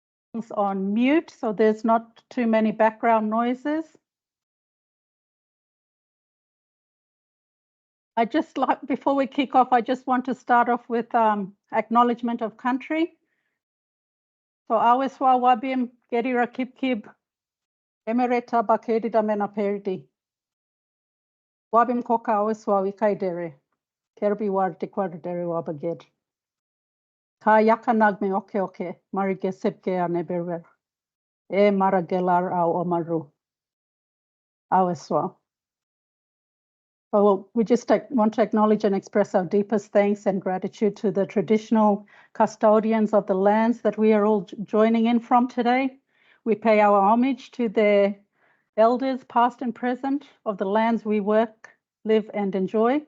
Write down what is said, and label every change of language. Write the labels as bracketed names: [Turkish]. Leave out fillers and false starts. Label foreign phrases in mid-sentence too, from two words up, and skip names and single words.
[English] on mute, so there's not too many background noises. Before we kick off, I just want to start off with acknowledgement of country. [Meriam Mir] So aweswa wabim gerira kip emereta bakedida mena perdi. Wabim koka aweswa wikaidere. Kerbi war dikwadere wabaged. Ka yakanag me oke marige sepke aneberwer. E maragelar au omaru. Aweswa. [English] So we just want to acknowledge and express our deepest thanks and gratitude to the traditional custodians of the lands that we are all joining in from today. We pay our homage to the elders, past and present, of the lands we work, live, and enjoy.